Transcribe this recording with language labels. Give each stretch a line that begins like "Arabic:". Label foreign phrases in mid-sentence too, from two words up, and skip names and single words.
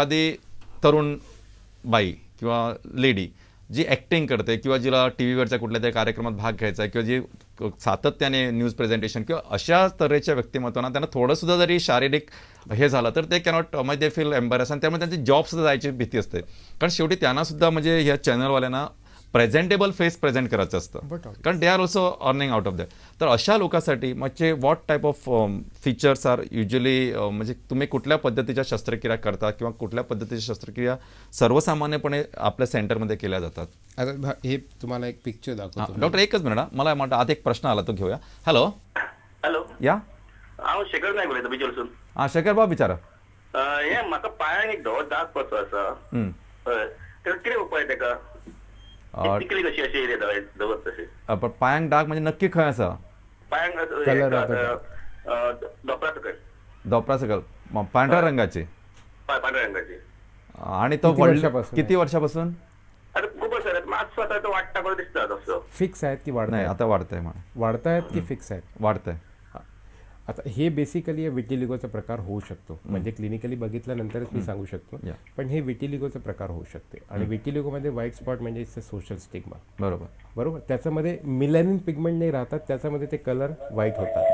Marathi: समजा एखादी तरुण बाई किंवा लेडी जी ऍक्टिंग करते किंवा जिला टीव्हीवरच्या कुठल्या तरी कार्यक्रमात भाग घ्यायचा आहे किंवा जी सातत्याने
English: news presentation
Marathi: किंवा अशा तऱ्हेच्या व्यक्तिमत्वांना त्यांना थोडं सुद्धा जरी शारीरिक हे झालं तर ते कॅनॉट म्हणजे
English: they feel embarrass
Marathi: आणि त्यामुळे त्यांची जॉब सुद्धा जायची भीती असते. कारण शेवटी त्यांना सुद्धा म्हणजे ह्या चॅनलवाल्यांना
English: presentable face
Marathi: प्रेझेंट करायचं असतं कारण
English: they are also earning out of that.
Marathi: तर अशा लोकांसाठी म्हणजे
English: what type of features are usually
Marathi: म्हणजे तुम्ही कुठल्या पद्धतीच्या शस्त्रक्रिया करता किंवा कुठल्या पद्धतीच्या शस्त्रक्रिया सर्वसामान्यपणे आपल्या सेंटरमध्ये केल्या जातात? आता हे तुम्हाला एक पिक्चर दाखवतो. डॉक्टर एकच मिनिट मला म्हणता आता एक प्रश्न आला तो घेऊया. हॅलो हॅलो या शेखर नाही बोलतो बिचलसून. हां शेखर बाब विचारा.
Konkani: हे म्हाका पांयाक एक धवो दाग कसो आसा तेका कितें उपाय तेका तिकली कशी अशी येता दवत तशी पण पांयांक डाग म्हणजे नक्की खंय आसा? पांयांक दोपरा सकयल दोपरा सकल पांढऱ्या रंगाची
Marathi: पांढऱ्या रंगाची आणि तो किती वर्षापासून?
Konkani: आता खूप वर्ष मातसो आता तो वाडटा कसो दिसता तसो.
Marathi: फिक्स आहेत की नाही आता वाढतंय म्हणा वाढतायत की फिक्स आहेत? वाढतंय. आता हे बेसिकली विटिलिगोचा प्रकार होऊ शकतो म्हणजे क्लिनिकली बघितल्यानंतरच मी सांगू शकतो पण हे विटिलिगोचा प्रकार होऊ शकते आणि विटिलिगोमध्ये
English: white spot
Marathi: म्हणजे
English: it's a social stigma.
Marathi: बरोबर त्याच्यामध्ये
English: melanin pigment
Marathi: नाही राहतात त्याच्यामध्ये ते कलर व्हाईट होतात.